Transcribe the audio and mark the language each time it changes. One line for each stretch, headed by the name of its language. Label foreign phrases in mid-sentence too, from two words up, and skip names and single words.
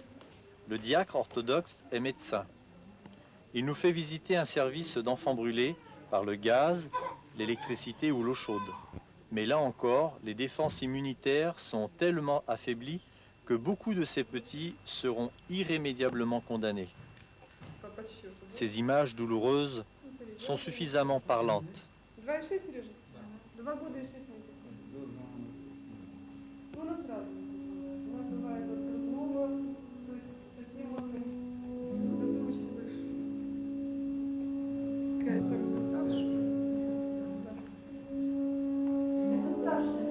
French: Le diacre orthodoxe est médecin. Il nous fait visiter un service d'enfants brûlés par le gaz, l'électricité ou l'eau chaude. Mais là encore, les défenses immunitaires sont tellement affaiblies que beaucoup de ces petits seront irrémédiablement condamnés. Ces images douloureuses sont suffisamment parlantes. 26,
Russian: Сережа? 2 года и 6 месяцев. У нас разные. У нас бывает от грудного, то есть совсем вот кругозор очень большой. Какая это старшая.